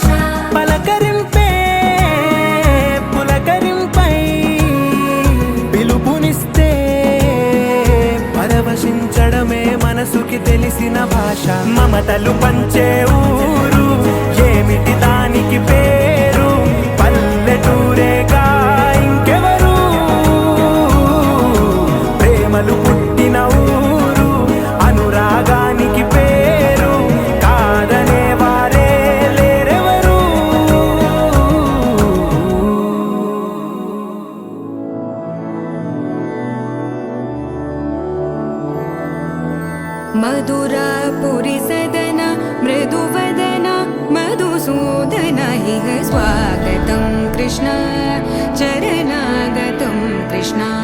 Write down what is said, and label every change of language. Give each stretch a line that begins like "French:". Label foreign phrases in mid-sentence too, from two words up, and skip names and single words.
Telugu: పలకరింపే పులకరింపై పిలుపునిస్తే పరవశించడమే మనసుకి తెలిసిన భాష మమతలు పంచే ఊరు ఏమిటి దానికి పేరు పల్లెటూరేగా ఇంకెవరు ప్రేమలు పుట్టిన ఊరు అనురాగానికి పేరు కాదనే వారే లేరెవరు
Sanskrit: मधुरापुरी सदन मृदुवदन मधुसूदन इह स्वागतं कृष्ण चरणागतं कृष्ण